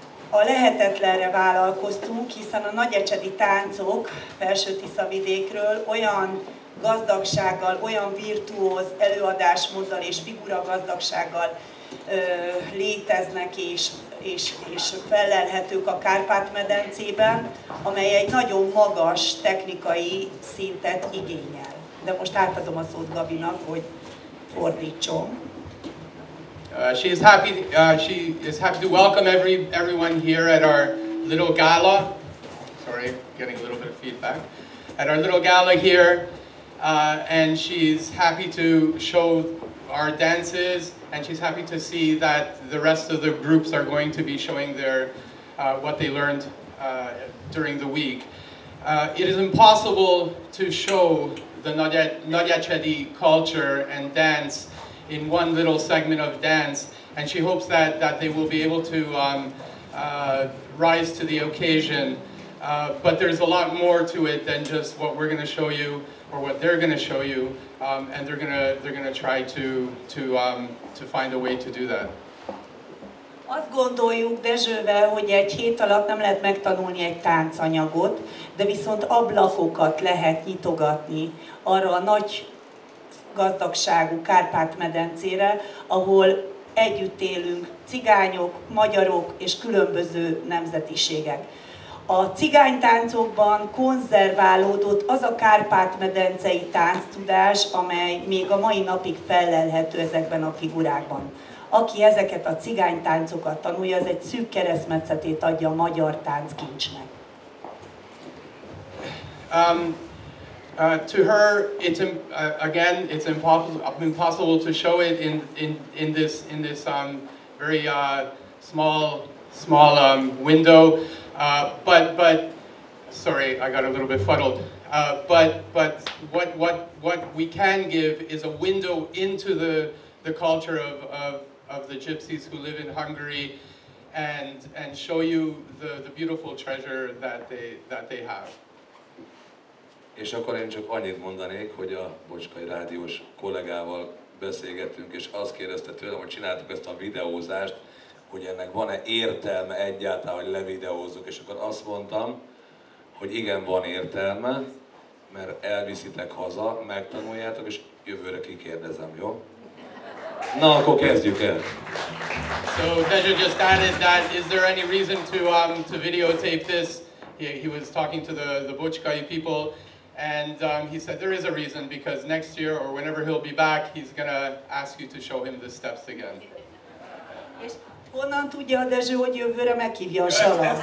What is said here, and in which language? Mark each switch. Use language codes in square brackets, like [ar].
[hu] A lehetetlenre vállalkoztunk, hiszen a nagyecsedi táncok Felső-Tiszavidékről olyan gazdagsággal, olyan virtuóz előadásmóddal és figuragazdagsággal léteznek és fellelhetők a Kárpát-medencében, amely egy nagyon magas technikai szintet igényel. De most átadom a szót Gabinak, hogy fordítson. [en] She is happy to welcome everyone here at our little gala. Sorry, getting a little bit of feedback. At our little gala here, and she's happy to show our dances, and she's happy to see that the rest of the groups are going to be showing their what they learned during the week. It is impossible to show the Nagyecsedi culture and dance in one little segment of dance, and she hopes that they will be able to rise to the occasion. But there's a lot more to it than just what we're going to show you or what they're going to show you, and they're gonna try to find a way to do that. [hu] Azt gondoljuk Dezsővel, hogy egy hét alatt nem lehet megtanulni egy táncanyagot, de viszont ablakokat lehet nyitogatni arra a nagy gazdagságú Kárpát-medencére, ahol együtt élünk cigányok, magyarok és különböző nemzetiségek. A cigánytáncokban konzerválódott az a Kárpát-medencei tánctudás, amely még a mai napig fellelhető ezekben a figurákban. Aki ezeket a cigánytáncokat tanulja, az egy szűk keresztmetszetét adja a magyar tánckincsnek. [en] To her, it's impossible to show it in this very small window. But sorry, I got a little bit fuddled. But what we can give is a window into the culture of the gypsies who live in Hungary, and show you the beautiful treasure that they have. [hu] És akkor én csak annyit mondanék, hogy a Bocskai rádiós kollégával beszélgettünk, és azt kérdezte tőlem, hogy csináltuk ezt a videózást, hogy ennek van-e értelme egyáltalán, hogy levideózzuk, és akkor azt mondtam, hogy igen, van értelme, mert elviszitek haza, megtanuljátok, és jövőre kikérdezem, jó? Na, akkor kezdjük el. [en] So Dezső just added that, is there any reason to videotape this? He was talking to the Bocskai people, and he said there is a reason, because next year or whenever he'll be back, he's gonna ask you to show him the steps again. [hu] És honnan tudja a Dezső, hogy jövőre meghívja a salat?